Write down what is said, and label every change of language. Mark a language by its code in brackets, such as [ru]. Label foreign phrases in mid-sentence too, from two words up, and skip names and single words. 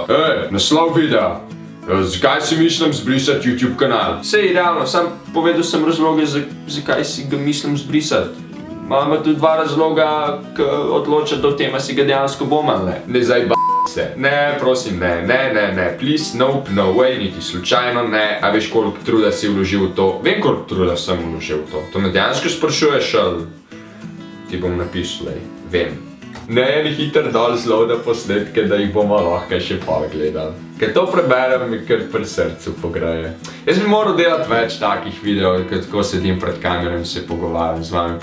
[sl] Naslov videa. Zakaj si mislim zbrisati YouTube kanal? Sej, realno, sam povedal sem razloge, zakaj si ga mislim zbrisati. Imamo tudi dva razloga, ki odločata o tem, a si ga dejansko bom ali ne. Ne zdaj se. Ne, prosim, ne, [en] please, nope, no way, [sl] niti slučajno ne. A veš, koliko truda si vložil v to? Vem, koliko truda sem vložil v to. To me dejansko sprašuješ, ali ti bom napisal, vem. Ne, eni hiter dol zloada posnetke, da jih bomo lahko še pogledali. Ker to preberem, mi kar pri srcu pogreje. Jaz bi moral delati več takih videov, ker tako sedim pred kamerom in se pogovarjam z vami.